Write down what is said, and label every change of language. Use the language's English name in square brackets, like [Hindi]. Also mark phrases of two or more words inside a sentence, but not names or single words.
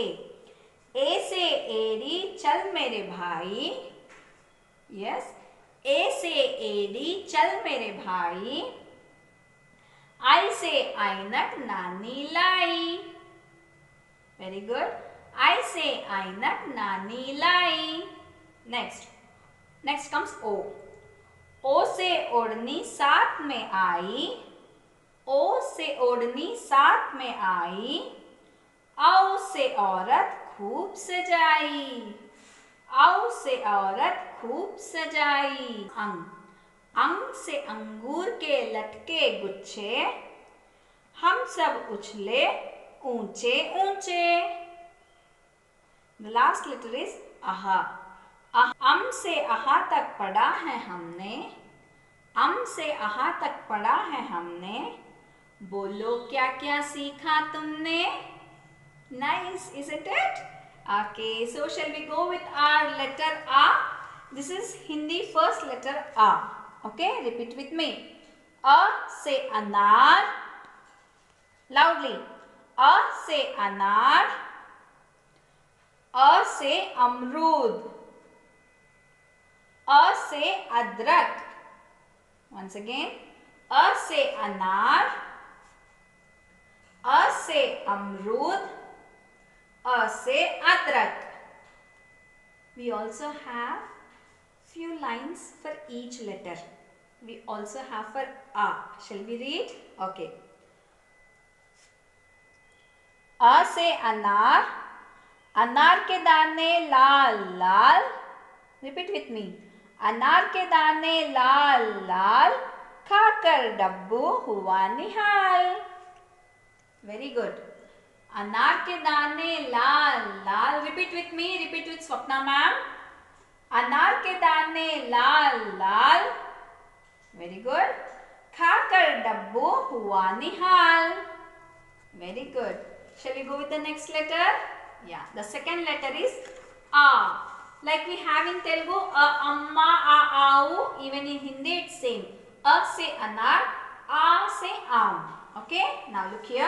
[Hindi] ए से एड़ी चल मेरे भाई, यस, ए से एड़ी चल मेरे भाई, आई से ऐनक नानी लाई। [English] Very good. [Hindi] आई से ऐनक नानी लाई। [English] Next comes O. [Hindi] ओ से ओढ़नी साथ में आई, ओ से ओढ़नी साथ में आई, औ से औरत खूब सजाई, औ से औरत खूब सजाई। अंग। अंग से अंगूर के लटके गुच्छे, हम सब उछले ऊंचे ऊंचे। [English] The last letter is aha. [Hindi] अम से आहा तक पढ़ा है हमने, अम से आहा तक पढ़ा है हमने, बोलो क्या क्या सीखा तुमने। [English] Nice, isn't it? Okay, so shall we go with our letter A? This is Hindi first letter A. Okay, repeat with me. [Hindi] A से अनार, [English] loudly. [Hindi] A से अनार, अ से अमरूद, अ से अदरक। [English] Once again, [Hindi] अ से अनार, अ से अमरूद, अ से अदरक. [English] We also have few lines for each letter. We also have for A. Shall we read? Okay. [Hindi] अ से अनार, अनार के दाने लाल लाल. [English] Repeat with me. [Hindi] अनार के दाने लाल लाल, खाकर डब्बू हुआ निहाल. [English] Very good. [Hindi] अनार के दाने लाल लाल. [English] Repeat with me. Repeat with Swapna ma'am. [Hindi] अनार के दाने लाल लाल. [English] Very good. [Hindi] खाकर डब्बू हुआ निहाल. [English] Very good. Shall we go with the next letter? Yeah. The second letter is A. Like we have in Telugu, a, amma, a, au. Even in Hindi it's same. [Hindi] अ से अनार, अ से आम. [English] Okay. Now look here.